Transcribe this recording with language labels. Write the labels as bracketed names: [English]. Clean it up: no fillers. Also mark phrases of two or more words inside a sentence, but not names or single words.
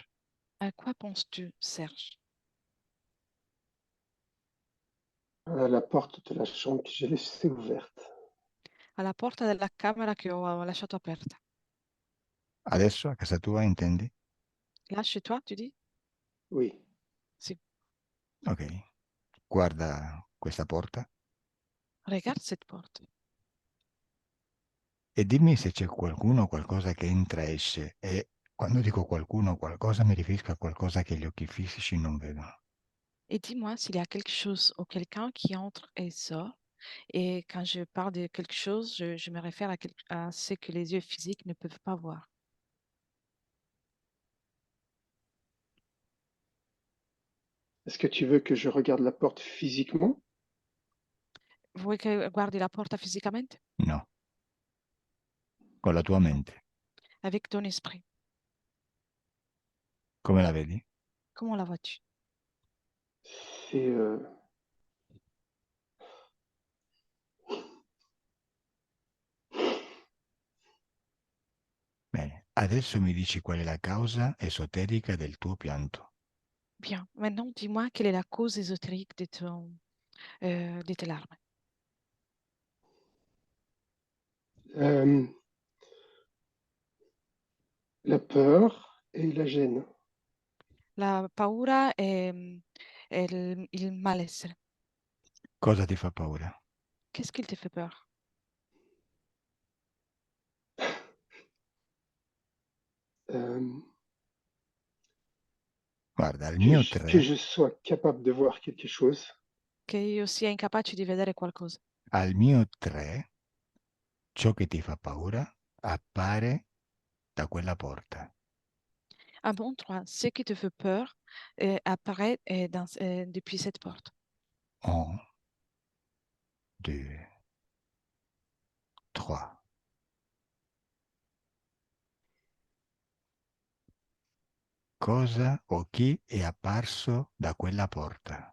[French] À quoi penses-tu, Serge? La porte de la chambre que j'ai laissée ouverte. [Italian] Alla porta della camera che ho lasciato aperta. Adesso a casa tua, intendi? [French] Là, chez toi, tu dis? Oui. [Italian] Sì. Ok. Guarda questa porta [French] Regarde cette porte [Italian] e dimmi se c'è qualcuno o qualcosa che entra e esce. E quando dico qualcuno o qualcosa mi riferisco a qualcosa che gli occhi fisici non vedono. [French] et dis-moi s'il y a quelque chose ou quelqu'un qui entre et sort. Et quand je parle de quelque chose, je me réfère à ce que les yeux physiques ne peuvent pas voir. Est-ce que tu veux que je regarde la porte physiquement? [Italian] Vuoi che guardi la porta fisicamente? No. Con la tua mente. [French] Avec ton esprit. [Italian] Come la vedi? [French] Comment la vois-tu? C'est [Italian] Bene. Adesso mi dici qual è la causa esoterica del tuo pianto. [French] Bien. Maintenant, dis-moi quelle est la cause ésotérique de di tes larmes. La peur et la gêne. [Italian] La paura e il malessere. Cosa ti fa paura? [French] Qu'est-ce qui te fait peur? Euh, [Italian] Guarda, al [French] que [Italian] mio [French] que [Italian] 3, [French] je sois capable de voir quelque chose. [Italian] Che io sia incapace di vedere qualcosa. al mio 3, ciò che ti fa paura appare da quella porta. [French] À mon 3, ce qui te fait peur apparaît depuis cette porte. 1, 2, 3. [Italian] Cosa o chi è apparso da quella porta?